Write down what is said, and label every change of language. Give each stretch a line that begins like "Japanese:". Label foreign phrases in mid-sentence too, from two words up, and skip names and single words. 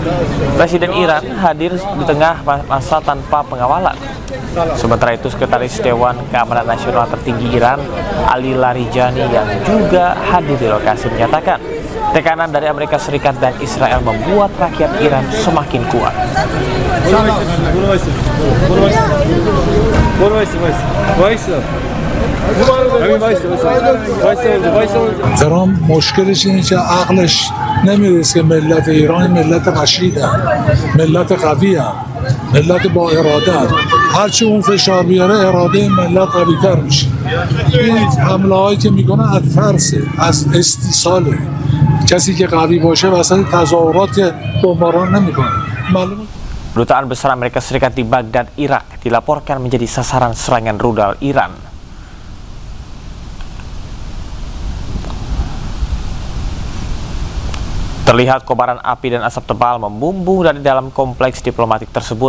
Indonesian: Presiden Iran hadir di tengah masa tanpa pengawalan. Sementara itu, Sekretaris Dewan Keamanan Nasional tertinggi Iran, Ali Larijani, yang juga hadir di lokasi menyatakan tekanan dari Amerika Serikat dan Israel membuat rakyat Iran semakin kuat.
Persian: ترامپ مشکلش اینه که عقلش نمیرسه که ملت ایران ملت رشیدن، ملت قوی هم، ملت با اراده هم. هرچی اون فشار بیاره اراده ملت قوی تر میشه. این حمله هایی که میکنه از ترسه، از استیصاله. کسی که قوی باشه وسط تظاهرات بمباران نمیکنه. معلومه.
Indonesian: Kedutaan besar Amerika Serikat di Baghdad, Irak, dilaporkan menjadi sasaran serangan rudal Iran. Terlihat kobaran api dan asap tebal membumbung dari dalam kompleks diplomatik tersebut.